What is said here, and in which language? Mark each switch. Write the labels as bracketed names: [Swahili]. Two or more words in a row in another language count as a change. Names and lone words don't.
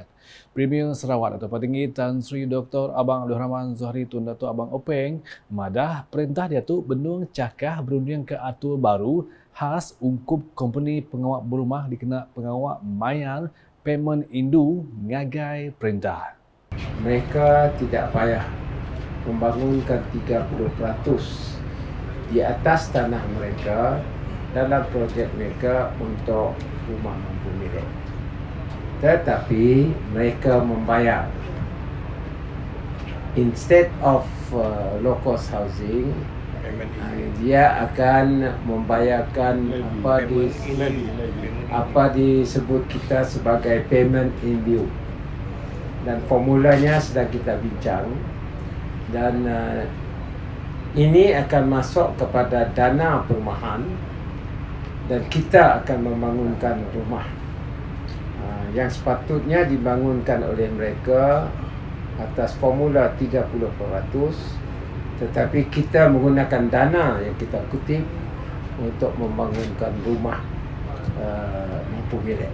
[Iban] Premier Sarawak Dato' Patinggi Tan Sri Dr. Abang Abdul Rahman Zuhari Tun Dato' Abang Openg madah perintah dia tu benung cakah berunding ke atur baru khas ungkup company pengawak berumah dikena pengawak mayar payment indu ngagai perintah. [Malay] Mereka tidak payah membangunkan 30% di atas tanah mereka dalam projek mereka untuk rumah mampu milik. Tetapi mereka membayar. [English] Instead of low cost housing, [Malay] dia akan membayarkan apa disebut kita sebagai payment [English] in lieu, [Malay] dan formulanya sedang kita bincang, dan ini akan masuk kepada dana perumahan dan kita akan membangunkan rumah yang sepatutnya dibangunkan oleh mereka atas formula 30%, tetapi kita menggunakan dana yang kita kutip untuk membangunkan rumah mampu milik.